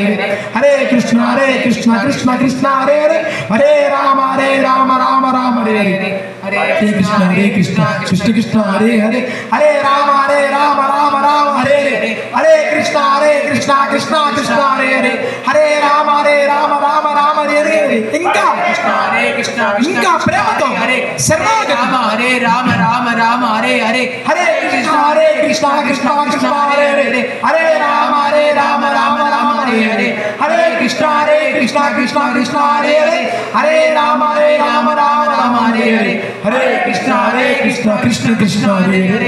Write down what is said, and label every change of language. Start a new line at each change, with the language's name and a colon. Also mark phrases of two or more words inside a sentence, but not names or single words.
Sanskrit: హరే కృష్ణ కృష్ణ హరే హరే రామ రామ హరే హరే కృష్ణ కృష్ణ హరే హరే రామ రామ హరే హరే కృష్ణ కృష్ణ హరే హరే రామ రామ హరే
Telugu: ఇంకా ఇంకా ప్రేమతో
Sanskrit: హరే రామ రామ హరే హరే కృష్ణ కృష్ణ హరే హరే రామ రామ రామ हरे हरे हरे कृष्णा कृष्णा कृष्णा हरे हरे हरे राम राम राम हरे हरे हरे कृष्णा कृष्णा कृष्णा हरे हरे